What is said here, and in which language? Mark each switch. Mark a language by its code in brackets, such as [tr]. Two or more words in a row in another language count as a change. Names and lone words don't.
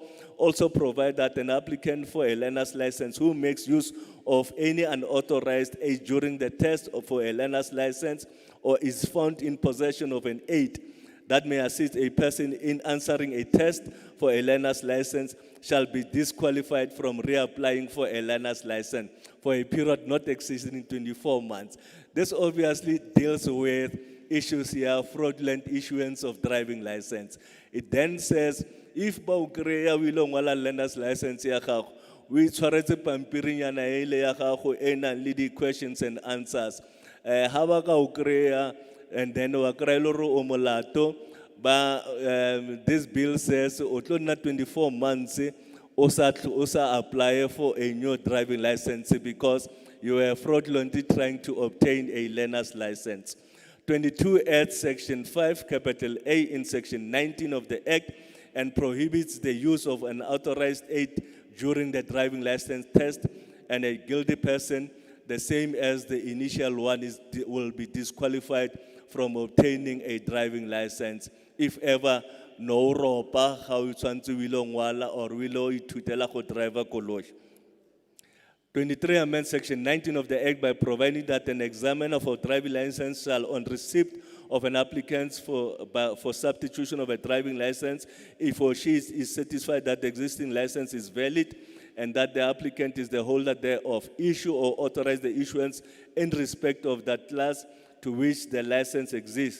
[en] Also provide that an applicant for a learner's license who makes use of any unauthorized aid during the test for a learner's license or is found in possession of an aid that may assist a person in answering a test for a learner's license shall be disqualified from reapplying for a learner's license for a period not exceeding 24 months. This obviously deals with issues here, fraudulent issuance of driving license. It then says, if [tn] ba o kry-a o ile o ngwala [en] learner's license [tn] ya gago, o itshwaretse pampirinyana ele ya gago e nang le di- [en] questions and answers. [tn] Ha ba ka o kry-a, [en] and then [tn] wa kry-a le gore o molato, [en] this bill says [tn] o tlo nna [en] 24 months [tn] o sa [en] apply for a new driving license because you were fraudulently trying to obtain a learner's license. 22 adds section 5 capital A in section 19 of the Act and prohibits the use of an authorized aid during the driving license test, and a guilty person, the same as the initial one, will be disqualified from obtaining a driving license if ever [tn] no ropa ga o tshwantse o ile o ngwala or o ile o ithutela go driver koloi. [en] 23 amends section 19 of the Act by providing that an examiner for driving license shall, on receipt of an applicant for substitution of a driving license, if or she is satisfied that the existing license is valid and that the applicant is the holder thereof, issue or authorize the issuance in respect of that class to which the license exists.